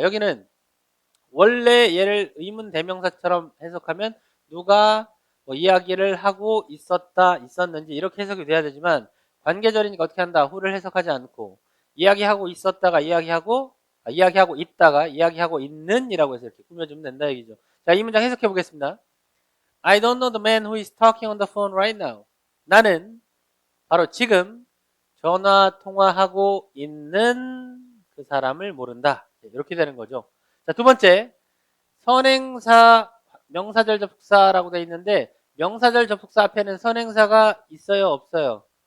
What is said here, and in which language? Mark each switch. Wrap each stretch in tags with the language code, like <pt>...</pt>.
<ko>여기는 원래 얘를 의문 대명사처럼 해석하면 누가 뭐 이야기를 하고 있었다, 있었는지 이렇게 해석이 돼야 되지만 관계절이니까 어떻게 한다? who를 해석하지 않고 이야기하고 있었다가 이야기하고 있다가 이야기하고 있는 이라고 해서 이렇게 꾸며주면 된다 얘기죠. 자, 이 문장 해석해 보겠습니다.</ko> <en>I don't know the man who is talking on the phone right now.</en> <ko>나는 바로 지금 전화 통화하고 있는 그 사람을 모른다. 이렇게 되는 거죠. 자, 두 번째, 선행사, 명사절 접속사라고 되어 있는데 명사절 접속사 앞에는 선행사가 있어요, 없어요?</ko>